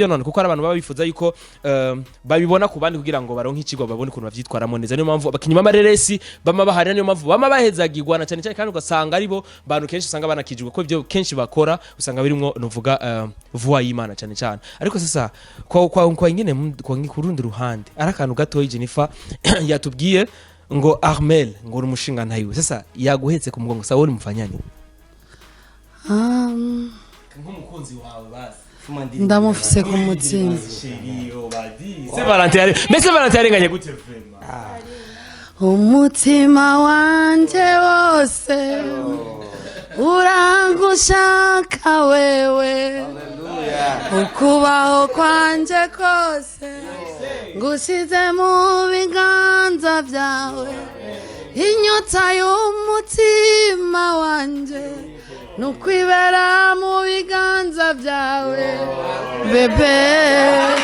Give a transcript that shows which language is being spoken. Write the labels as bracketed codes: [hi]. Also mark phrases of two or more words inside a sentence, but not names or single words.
[rn] none kuko ari abantu baba bifuza yuko babibona ku bandi kugira ngo baronke ikigwa babone ukuntu bavyitwaramo neza niyo mpamvu abakinyima amareresi bama bahari niyo mpamvu bama bahezagirwa na cyane cyane kandi ugasanga aribo bantu kenshi usanga banakijwe ko ivyo kenshi bakora usanga birimwo nuvuga voix y'Imana cyane cyane ariko sasa kwa nyine ku rundi ruhande arakantu gato Jennifer yatubwiye ngo Armel ngo umushinga ntayiwe sasa yaguhetse ku mugongo sawa uri mufanyani nk'umukunzi wawe basi ndamufise ku mutima [fr] c'est Valentin mais c'est Valentin [rn] arenganye gute [fr] vraiment [rn] umutima wanje wose urangushaka wewe ukubaho kwanje kose ngusize mu biganza byawe inyota y'umutima wanje nukwibera mu biganza byawe bebe